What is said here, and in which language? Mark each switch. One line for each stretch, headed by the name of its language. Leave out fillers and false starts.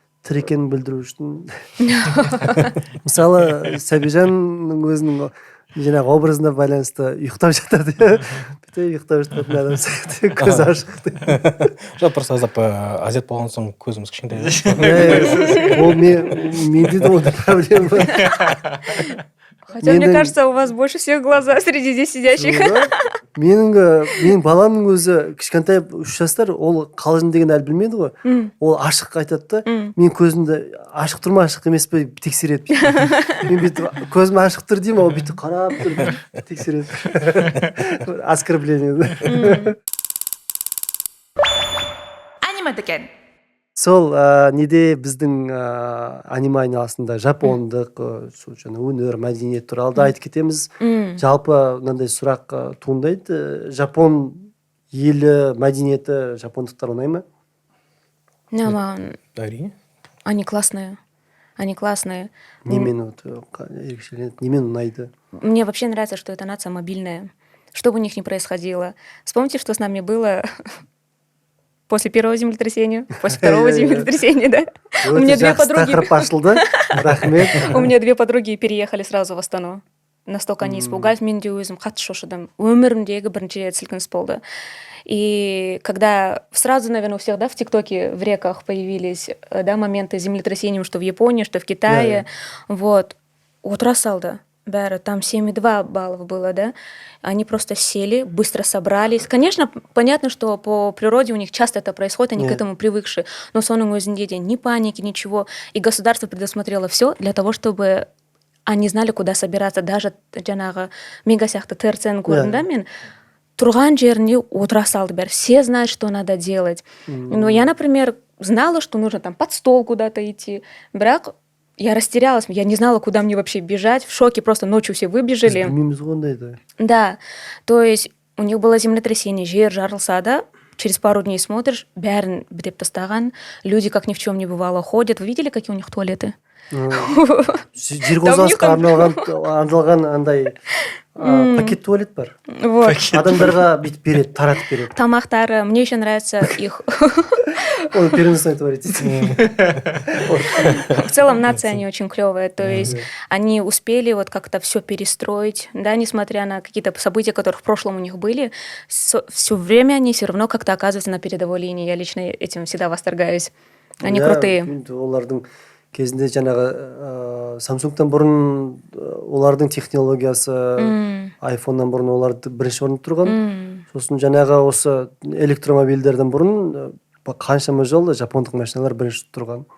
Kazakh: Тірі екенін білдіру үшін. Мысалы, Сәбижанның өзінің жаңағы образына байланысты ұйықтап жатады. Ұйықтап жататын адам сияқты, көз ашық. Жоқ, просто аздап азиат болған соң көзіміз кішкентай. Ол менде де ондай проблема.
Russian: Хотя, мне кажется, у вас больше всех глаза среди здесь сидящих.
Kazakh: Менің баламның өзі кішкентай 3 жастар, ол қалжың деген әлі білмейді ғой. Ол ашық айтады да, мен көзімді ашық тұр ма, ашық емес пе тексереді. Мен бүйтіп көзім ашық тұр деймін, ол бүйтіп қарап тұр, тексереді.
Russian: Оскорбление.
Kazakh: Аниме дүкен. Сол неде біздің аниме айналасында жапондық өнер, мәдениет туралы да айтып кетеміз. Жалпы мынандай сұрақ туындайды. Жапон елі, мәдениеті жапондықтар ұнай ма? Әрине.
Russian: Они классные. Они классные.
Kazakh: Немен ерекшеленеді, немен ұнайды?
Russian: Мне вообще нравится, что эта нация мобильная. Что бы у них ни происходило. Вспомните, что с нами было после первого землетрясения, после второго землетрясения, да? У меня две подруги... У меня две подруги переехали сразу в Астану. Настолько они испугались,
Kazakh: мен де өзім қатты шошыдым. Өмірімдегі бірінші рет сілкініс болды.
Russian: И когда сразу, наверное, у всех, да, в ТикТоке, в реках появились, да, моменты землетрясения, что в Японии, что в Китае, вот,
Kazakh: отра салды.
Russian: Бәрі, там 7,2 баллов было, да, они просто сели, быстро собрались. Конечно, понятно, что по природе у них часто это происходит, они к этому привыкшие, но
Kazakh: соның өзінде де
Russian: ни паники, ничего, и государство предусмотрело все для того, чтобы они знали, куда собираться.
Kazakh: Даже жаңағы мега сияқты ТРЦ-ның көрдім, мен тұрған жерінде отыра салды бәрі,
Russian: все знают, что надо делать. Но я, например, знала, что нужно там под стол куда-то идти, бірақ я растерялась, я не знала, куда мне вообще бежать, в шоке, просто ночью все выбежали. Да, то есть у них было землетрясение,
Kazakh: жер жарылса да,
Russian: через пару дней смотришь,
Kazakh: бәрін бітеп тастаған,
Russian: люди как ни в чем не бывало ходят. Вы видели, какие у них туалеты?
Kazakh: Жер қозғалысқа арналған андай пакет туалет бар. Адамдарға бүйтіп береді, таратып береді.
Russian: Тамақтары, мне еще нравится их... Он переносной туалет. В целом нация они очень клевые, то есть они успели вот как-то все перестроить, да, несмотря на какие-то события, которые в прошлом у них были, все время они все равно как-то оказываются на передовой линии. Я лично этим всегда восторгаюсь. Они крутые.
Kazakh: Олардың кезінде жаңағы Samsung-тан бұрын олардың технологиясы, iPhone-нан бұрын оларды бірінші орында тұрған. Сосын жаңағы осы электромобильдерден бұрын қаншама жыл жапондық машиналар бірінші тұрған.